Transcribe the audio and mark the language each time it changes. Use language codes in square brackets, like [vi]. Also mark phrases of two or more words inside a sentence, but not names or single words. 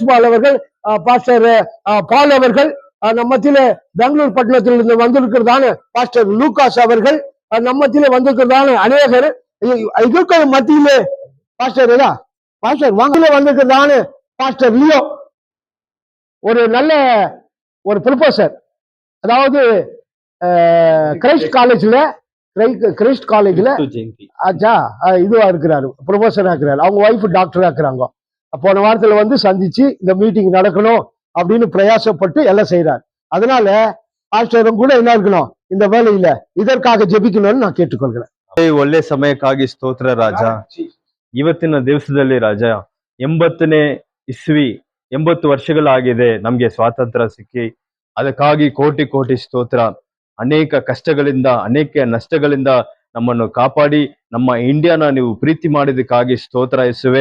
[ta] பால் அவர்கள், பாஸ்டர் பால் அவர்கள், நம்ம மத்தியில பெங்களூர் பட்டணத்திலிருந்து வந்திருக்கிறதான பாஸ்டர் லூகாஸ் அவர்கள், நம்ம மத்தியில வந்திருக்கிறதான அநேகர் இருக்கிற மத்தியிலே பாஸ்டர் பாஸ்டர் வாங்கல வந்திருக்கிறதான பாஸ்டர் லியோ, ஒரு நல்ல ஒரு ப்ரொஃபசர், அதாவது கிரைஸ்ட் காலேஜ்ல இதுவா இருக்கிறாரு, ப்ரொஃபஸரா இருக்கிறாரு. அவங்க ஒய்ஃப் டாக்டரா இருக்கிறாங்க. போன வாரத்துல சந்திச்சு இந்த மீட்டிங் நடக்கணும் அப்படின்னு பிரயாசப்பட்டு எல்லாம் செய்யறாரு. அதனால பாஸ்டரும் கூட என்ன இருக்கணும், இந்த வேலையில இதற்காக ಜೆಪಿக்கணும்னு நான் ಕೇಳಿಕೊಳ್ಳುತ್ತೇನೆ. [kn] ಒಳ್ಳೆ ಸಮಯಕ್ಕಾಗಿ ಸ್ತೋತ್ರ ರಾಜ. ಇವತ್ತಿನ ದಿವಸದಲ್ಲಿ ರಾಜ 80ನೇ ಇಸ್ವಿ 80 ವರ್ಷಗಳಾಗಿದೆ ನಮ್ಗೆ ಸ್ವಾತಂತ್ರ್ಯ ಸಿಕ್ಕಿ. ಅದಕ್ಕಾಗಿ ಕೋಟಿ ಕೋಟಿ ಸ್ತೋತ್ರ. ಅನೇಕ ಕಷ್ಟಗಳಿಂದ, ಅನೇಕ ನಷ್ಟಗಳಿಂದ ನಮ್ಮನ್ನು ಕಾಪಾಡಿ ನಮ್ಮ ಇಂಡಿಯಾನ ನೀವು ಪ್ರೀತಿ ಮಾಡಿದಕ್ಕಾಗಿ ಸ್ತೋತ್ರ ಯೇಸುವೆ.